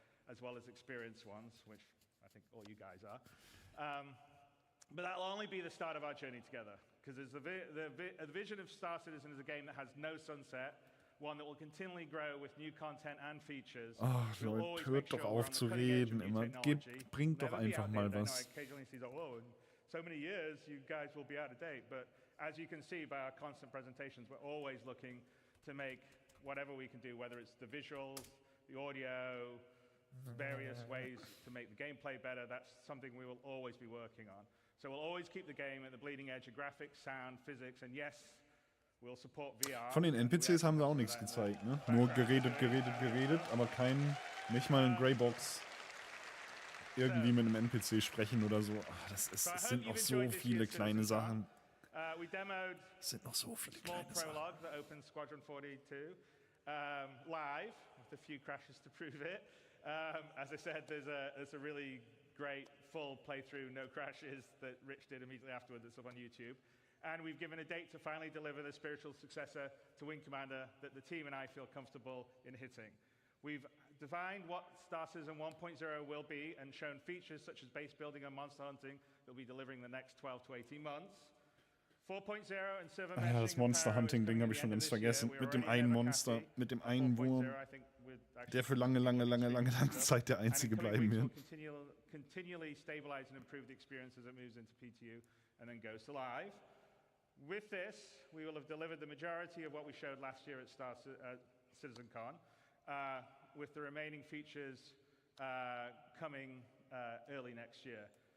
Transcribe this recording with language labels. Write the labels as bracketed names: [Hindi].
[English] As well as experienced ones, which I think all you guys are. But that'll only be the start of our journey together, because the vision of Star Citizen is a game that has no sunset, one that will continually grow with new content and features. [German] Ach, Leute, hört doch auf zu reden immer. Bringt doch einfach mal was. [English] So many years, you guys will be out of date, but as you can see by our constant presentations, we're always looking to make whatever we can do, whether it's the visuals, the audio, various ways to make the gameplay better. That's something we will always be working on. So we'll always keep the game at the bleeding edge of graphics, sound, physics, and yes, we'll support VR. [German] Von den NPCs haben sie auch nichts gezeigt, ne? Nur geredet, aber nicht mal ein Greybox irgendwie mit einem NPC sprechen oder so. Ach, es sind noch so viele kleine Sachen. Es sind noch so viele kleine Sachen. [English] That opens Squadron 42 live, with a few crashes to prove it. As I said, there's a really great full playthrough, no crashes, that Rich did immediately afterward that's up on YouTube. And we've given a date to finally deliver the spiritual successor to Wing Commander that the team and I feel comfortable in hitting. We've defined what Star Citizen 1.0 will be and shown features such as base building and monster hunting that will be delivering in the next 12 to 18 months. 4.0 and server meshing. [German] Ja, das Monster Hunting Ding habe ich schon ganz vergessen. Mit dem einen Monster, mit dem einen Wurm, der für lange Zeit der einzige bleiben wird. [English] Continually stabilize and improve the experience as it moves into PTU and then goes to live. With this, we will have delivered the majority of what we showed last year at Citizencon, with the remaining features coming early next year.